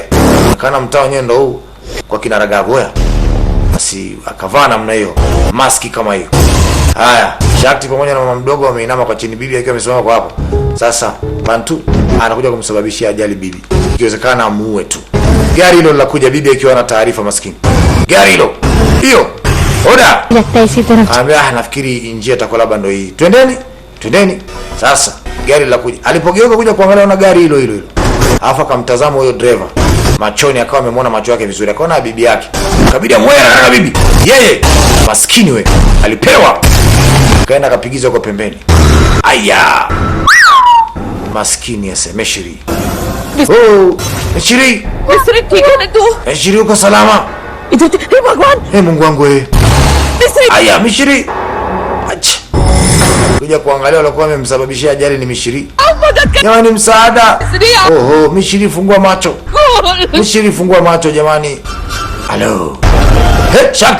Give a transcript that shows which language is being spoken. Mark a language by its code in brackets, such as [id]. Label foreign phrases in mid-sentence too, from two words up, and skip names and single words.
[sw] Kana mtaa wenyewe ndo huu kwa kina Ragavu. Basi akavaa namna hiyo, maski kama hiyo. Haya, Shakti pamoja na mama mdogo wameinama kwa chini, bibi akiwa amesimama kwa hapo. Sasa Bantu anakuja kumsababishia ajali bibi. Ikiwezekana amuue tu. Gari hilo linakuja, bibi akiwa na taarifa maskini. Gari hilo. Hiyo. Oda. [hi] लगता है इसी तरफ [sw] Nafikiri njia itakuwa labda ndo hii. Twendeni. Sasa gari linakuja. Alipogeuka kuja kuangalia na gari hilo. Alafu akamtazama huyo driver. Machoni akawa amemwona macho yake vizuri. Akaona bibi yake. Kabidi amwele na bibi. Yeye maskini we. Alipewa. Kaenda kapigizwa kwa pembeni. Aya. Maskini ase Mishiri. Mishiri. [hi] मिस्री ठीक है ना तू? [sw] Mishiri uko salama? [hi] इधर हे भगवान [sw] Mungu wangu wewe. मिस्री Aya Mishiri. Acha. Kuja kuangalia walikuwa wamemsababishia ajali ni Mishiri. Jamani msaada. Mishiri fungua macho. Mishiri fungua macho jamani. Hello. Shakti.